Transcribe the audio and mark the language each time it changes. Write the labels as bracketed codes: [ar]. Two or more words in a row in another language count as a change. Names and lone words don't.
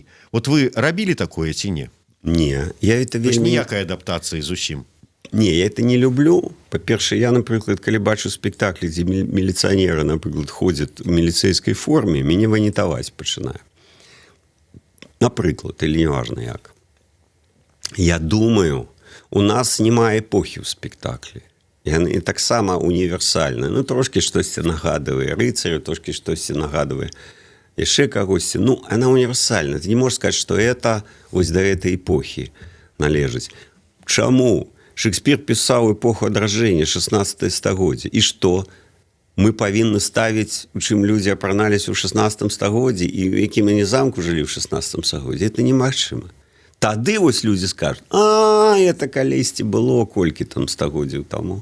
[be] Вот вы рабілі такое ці не? [ru] Не, я это вельмі... [be] Ніякай адаптацыі зусім. [ru] Не, я это не люблю. [be] Па-першае, я, напрыклад, калі бачу спектаклі, дзе міліцыянеры, напрыклад, ходзяць у міліцэйскай форме, мяне ванітаваць пачынае. Напрыклад, [ru] или неважно як. [be] Я думаю, у нас няма эпохі ў спектаклі. Яны таксама універсальныя. Ну, трошкі штосьці нагадывае рыцарю, трошкі штосьці нагадывае яшчэ кагосьці. Ну, она універсальная. [ru] Ты не можешь сказать, что это вось до этой эпохи належыць. [be] Чаму? [ru] Шекспир писал эпоху [be] адражэння, 16 стагоддзе. І што? Мы павінны ставіць, у чым людзі апраналіся ў 16 стагоддзі і ў якім они замку жылі ў 16 стагоддзі. Это немагчыма. Тады вось людзі скажуць, это калісьці было колькі там стагоддзяў таму.